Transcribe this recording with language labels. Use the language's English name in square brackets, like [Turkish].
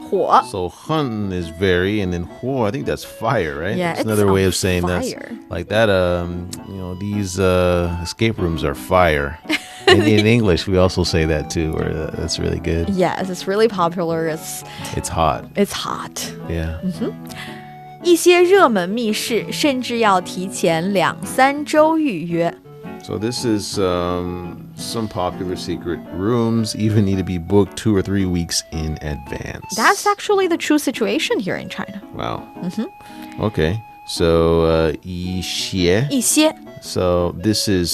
[Chinese] 火. [English] So 很 is very, and then 火, I think that's fire, right? Yeah, it's it's another way of saying fire. That's like that. These escape rooms are fire. In English, we also say that too, or that's really good. Yes, it's really popular. It's hot. It's hot. Yeah. [Chinese] 一些热门密室甚至要提前2-3周预约。 [English] So this is some popular secret rooms even need to be booked 2 or 3 weeks in advance. That's actually the true situation here in China. Wow. Okay. So 一些. [Chinese] 一些. [English] So this is